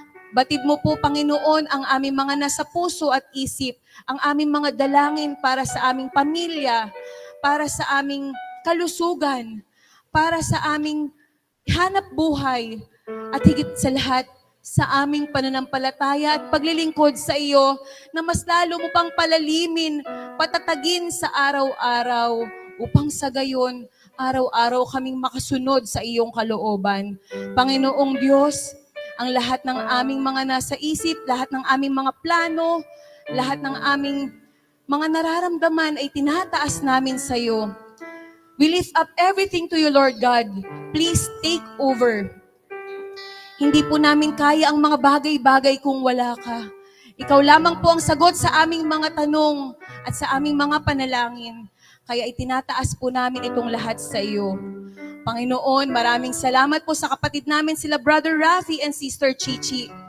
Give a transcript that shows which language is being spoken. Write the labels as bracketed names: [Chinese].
[Filipino] Batid mo po, Panginoon, ang aming mga nasa puso at isip, ang aming mga dalangin para sa aming pamilya, para sa aming kalusugan, para sa aming hanap buhay, at higit sa lahat, sa aming pananampalataya at paglilingkod sa iyo na mas lalo mo pang palalimin, patatagin sa araw-araw upang sa gayon, araw-araw kaming makasunod sa iyong kalooban. Panginoong Diyos, ang lahat ng aming mga nasa isip, lahat ng aming mga plano, lahat ng aming mga nararamdaman ay tinataas namin sa iyo. [English] We lift up everything to you, Lord God. Please take over. [Filipino] Hindi po namin kaya ang mga bagay-bagay kung wala ka. Ikaw lamang po ang sagot sa aming mga tanong at sa aming mga panalangin. Kaya itinataas po namin itong lahat sa iyo. Panginoon, maraming salamat po sa kapatid namin sila Brother Rafi and Sister Chichi.